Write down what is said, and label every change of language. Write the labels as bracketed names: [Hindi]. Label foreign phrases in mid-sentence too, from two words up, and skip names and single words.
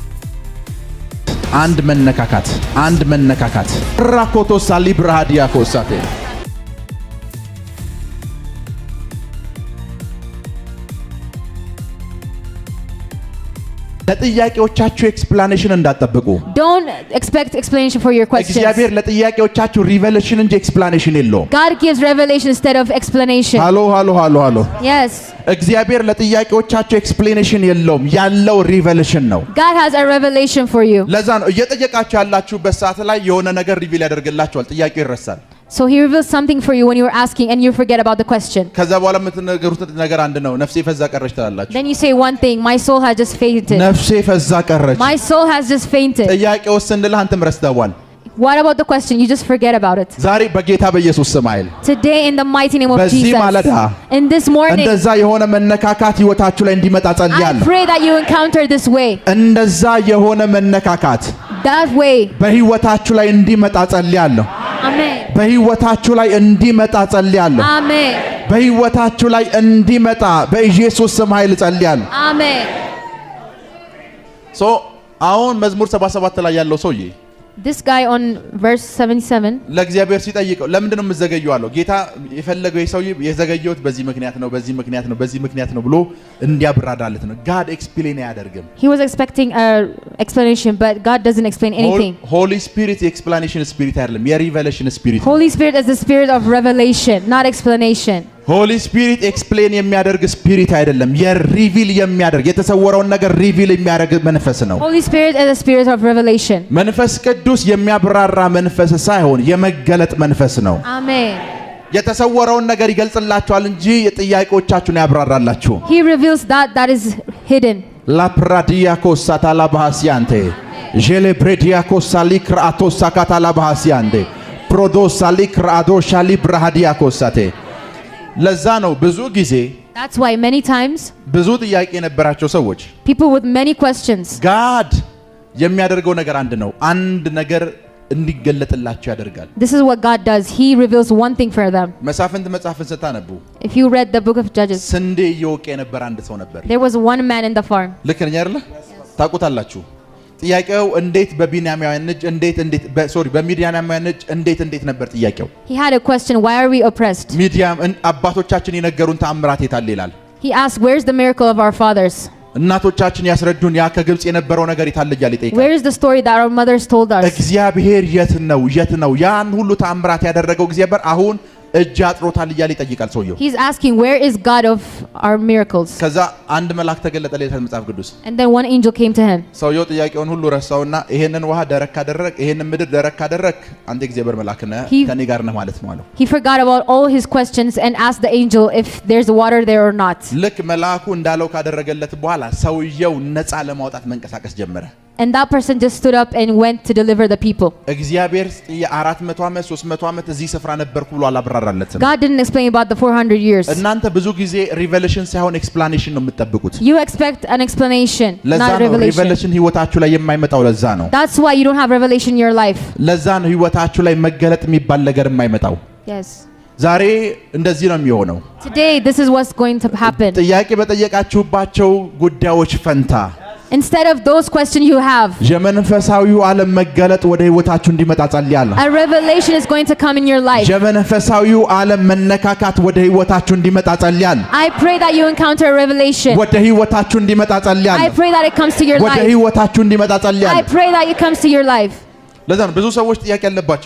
[Amharic] አንድ መነካካት ራኮቶ ሳሊ ብራሃዲያ ኮሳቴ ለጥያቄዎቻችሁ ኤክስፕላኔሽን እንዳትጠብቁ። [English] Don't expect explanation for your questions. [Amharic] እግዚአብሔር ለጥያቄዎቻችሁ ሪቨሌሽን እንጂ ኤክስፕላኔሽን የለውም። [English] God gives revelation instead of explanation. [Amharic] ሃሎ [English] Yes. [Amharic] እግዚአብሔር ለጥያቄዎቻችሁ ኤክስፕላኔሽን የለውም፣ ያለው ሪቨሌሽን ነው። [English] God has a revelation for you. [Amharic] ለዛ ነው እየጠየቃችሁ ያላችሁበት ሰዓት ላይ የሆነ ነገር ሪቪል ያደርግላችኋል፣ ጥያቄው ይረሳል። [English] So he reveals something for you when you're asking and you forget about the question. [Amharic] ከዛ በኋላ የምትነገሩት ነገር አንድ ነው። ነፍሴ ፈዛ ቀረች ትላላችሁ። [English] Then you say one thing, my soul has just fainted. [Amharic] ነፍሴ ፈዛ ቀረች። [English] My soul has just fainted. [Amharic] ጥያቄው ስንልህ አንተም ረስተዋል። [English] What about the question? You just forget about it. [Amharic] ዛሬ በጌታ በኢየሱስ ስም ኃይል [English] Today in the mighty name of [Amharic] በዚህ [English] Jesus. [Amharic] ማለዳ [English] In this morning, [Amharic] እንደዛ የሆነ መነካካት ህይወታችሁ ላይ እንዲመጣ [English] I [Amharic] ጸልያለሁ። [English] pray that you encounter this way. [Amharic] እንደዛ የሆነ መነካካት [English] That way. [Amharic] በህይወታችሁ ላይ እንዲመጣ ጸልያለሁ። [English] Amen. [Amharic] በህይወታችሁ ላይ እንዲመጣ ጸልያለሁ። [English] Amen. [Amharic] በህይወታችሁ ላይ እንዲመጣ በኢየሱስ ስም ኃይል ጸልያለሁ። [English] Amen. [Amharic] አሁን መዝሙር 77 ላይ ያለው ሰውዬ [English] This guy on verse 77. [Amharic] ለእግዚአብሔር ሲጠይቀው ለምንድነው የምዘገየው አለው። ጌታ የፈለገው የሰውዬ የዘገየሁት በዚህ ምክንያት ነው ብሎ እንዲያብራራለት ነው። [English] God explain [Amharic] አያደርግም። [English] He was expecting a explanation, but God doesn't explain anything. Holy Spirit explanation spirit [Amharic] አይደለም፣ የሪቨሌሽን spirit። [English] Holy Spirit is the spirit of revelation, not explanation. [Amharic] ሆሊ ስፒሪት ኤክስፕሌን የሚያደርግ ስፒሪት አይደለም፣ የሪቪል የሚያደርግ የተሰወረውን ነገር ሪቪል የሚያደርግ መንፈስ ነው። [English] Holy Spirit is a spirit of revelation. [Amharic] መንፈስ ቅዱስ የሚያብራራ መንፈስ ሳይሆን የመገለጥ መንፈስ ነው። [English] Amen. [Amharic] የተሰወረውን ነገር ይገልጽላችኋል እንጂ የጥያቄዎቻችሁን ያብራራላችሁ። [English] He reveals that is hidden. ላፕራዲያኮስ ሳታላ ባሃሲያንቴ ጄሌብሬዲያኮስ ሳሊክራአቶስ ሳካታላ ባሃሲያንቴ ፕሮዶስ ሳሊክራአዶሻሊ ብራሃዲያኮስ ሳቴ [Amharic] ለዛ ነው ብዙ ጊዜ [English] That's why many times [Amharic] ብዙ ጥያቄ የነበራቸው ሰዎች [English] people with many questions, [Amharic] God የሚያደርገው ነገር አንድ ነው። አንድ ነገር እንዲገለጥላቸው ያደርጋል። [English] this is what God does. He reveals one thing for them. [Amharic] መሳፍንት መጽሐፍን ስታነቡ [English] If you read the book of Judges, [Amharic] ስንዴ እየወቀ የነበረ አንድ ሰው ነበር። [English] there was one man in the farm. [Amharic] ልክ ነኝ አይደለ? ታውቁታላችሁ። ጥያቄው እንዴት በቢንያማውያን እጅ በሚዲያማውያን እጅ እንዴት ነበር ጥያቄው? [English] He had a question, why are we oppressed? [Amharic] ሚዲያም አባቶቻችን የነገሩን ተአምራት የታለ ይላል። [English] He asked, where's the miracle of our fathers? [Amharic] እናቶቻችን ያስረዱን ያ ከግብጽ የነበረው ነገር የታለ ይላል ይጠይቃል። [English] Where is the story that our mothers told us? [Amharic] እግዚአብሔር የት ነው ያን ሁሉ ተአምራት ያደረገው እግዚአብሔር አሁን እጅ አጥሮታል ይላል ይጠይቃል ሰውየው። [English] He's asking, where is God of our miracles? [Amharic] ከዛ አንድ መልአክ ተገለጠለት መጽሐፍ ቅዱስ። [English] And then one angel came to him. [Amharic] ሰውየው ጥያቄውን ሁሉ ረሳውና ይሄንን ውሃ ደረቅ ካደረክ ይሄንን ምድር ደረቅ ካደረክ አንተ እግዚአብሔር መልአክ ነህ ከኔ ጋር ነህ ማለት ነው አለው። [English] He forgot about all his questions and asked the angel if there's water there or not. [Amharic] ልክ መልአኩ እንዳለው ካደረገለት በኋላ ሰውየው ነፃ ለማውጣት መንቀሳቀስ ጀመረ። [English] And that person just stood up and went to deliver the people. [Amharic] እግዚአብሔር የ400 ዓመት 300 ዓመት እዚህ ስፍራ ነበርኩ ብሎ አላብራራለትም። [English] God didn't explain about the 400 years. [Amharic] እናንተ ብዙ ጊዜ ሪቨሌሽን ሳይሆን ኤክስፕላኔሽን ነው የምትጠብቁት። [English] You expect an explanation, not revelation. [Amharic] ሪቨሌሽን ህይወታችሁ ላይ የማይመጣው ለዛ ነው። [English] That's why you don't have revelation in your life. [Amharic] ለዛ ነው ህይወታችሁ ላይ መገለጥ የሚባል ነገር የማይመጣው። [English] Yes. [Amharic] ዛሬ እንደዚህ ነው የሚሆነው። [English] Today this is what's going to happen. [Amharic] ጥያቄ በጠየቃችሁባቸው ጉዳዮች ፈንታ [English] Instead of those questions you have, [Amharic] የመንፈሳዊው ዓለም መገለጥ ወደ ህይወታችሁ እንዲመጣ ጸልያለሁ። [English] a revelation is going to come in your life. [Amharic] የመንፈሳዊው ዓለም መነካካት ወደ ህይወታችሁ እንዲመጣ ጸልያለሁ። [English] I pray that you encounter a revelation. [Amharic] ወደ ህይወታችሁ እንዲመጣ ጸልያለሁ። [English] I pray that it comes to your [Amharic] ወደ [English] life. [Amharic] ህይወታችሁ እንዲመጣ [English] I [Amharic] ጸልያለሁ። [English] pray that it comes to your life. [Amharic] ለዛ ነው ብዙ ሰዎች ጥያቄ ያለባቸው።